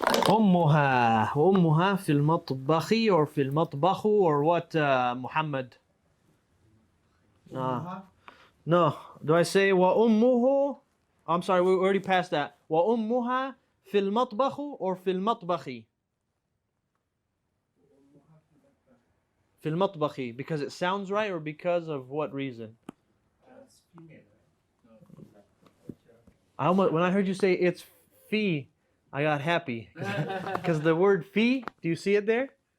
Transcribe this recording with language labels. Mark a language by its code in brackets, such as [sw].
[ar] أمها وأمها في المطبخ or في المطبخ or what Muhammad? [en] No. Do I say [ar] وأمه? [en] I'm sorry, we already passed that. [ar] وأمها في المطبخ or في المطبخ? في المطبخ, [en] because it sounds right or because of what reason? When I heard you say it's fi, I got happy. Because the word fi, do you see it there?